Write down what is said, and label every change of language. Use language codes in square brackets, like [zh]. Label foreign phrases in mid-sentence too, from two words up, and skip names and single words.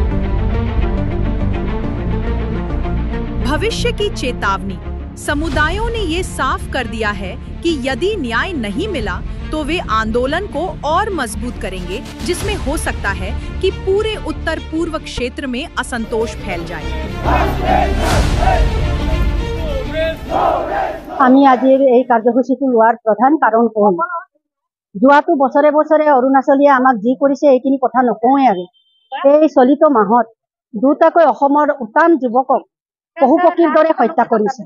[hi] भविष्य की चेतावनी, समुदायों ने ये साफ कर दिया है कि यदि न्याय नहीं मिला तो वे आंदोलन को और मजबूत करेंगे, जिसमें हो सकता है कि पूरे उत्तर पूर्व क्षेत्र में असंतोष फैल जाए। [as] আমি আজিৰ এই কাৰ্যসূচীটো লোৱাৰ প্ৰধান কাৰণ হ'ল যোৱাটো বছৰে বছৰে অৰুণাচলীয়ে আমাক যি কৰিছে এইখিনি কথা নকওঁৱে আৰু এই চলিত মাহত দুটাকৈ অসমৰ উটান যুৱকক পশুপক্ষীৰ দৰে হত্যা কৰিছে।